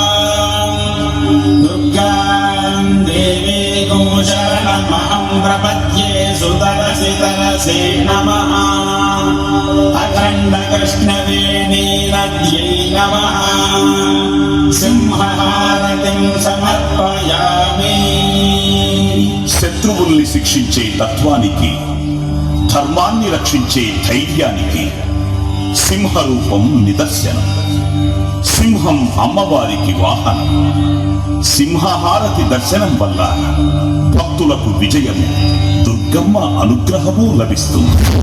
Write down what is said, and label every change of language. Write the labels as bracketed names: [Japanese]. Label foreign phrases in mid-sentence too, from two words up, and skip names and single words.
[Sanskrit] दुर्गां देवीं शरणमहं प्रपद्ये सुतरसि तरसे नमः अखण्डकृष्णवेणीनद्यै नमः सिंहहारतिं समर्पयामि [Telugu] శత్రువుల్ని శిక్షించే తత్వానికి, ధర్మాన్ని రక్షించే ధైర్యానికి సింహరూపం నిదర్శనం. సింహం అమ్మవారికి వాహనం. సింహహారతి దర్శనం వల్ల భక్తులకు విజయము, దుర్గమ్మ అనుగ్రహము లభిస్తుంది.